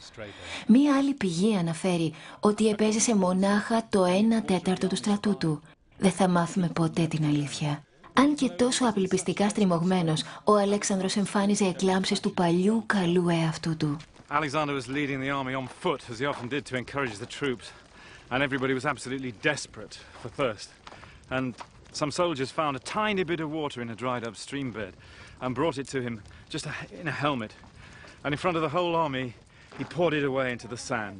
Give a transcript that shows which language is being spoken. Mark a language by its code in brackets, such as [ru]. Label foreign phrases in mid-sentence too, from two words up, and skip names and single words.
[el] Μία άλλη πηγή αναφέρει ότι επέζησε μονάχα το 1/4 του στρατού του. Δεν θα μάθουμε ποτέ την αλήθεια. Αν και τόσο απελπιστικά στριμωγμένος, ο Αλέξανδρος εμφάνιζε εκλάμψεις του παλιού καλού εαυτού του. [en] Alexander was leading the army on foot, as he often did, to encourage the troops, and everybody was absolutely desperate for thirst. And some soldiers found a tiny bit of water in a dried-up stream bed and brought it to him just in a helmet. And in front of the whole army, he poured it away into the sand.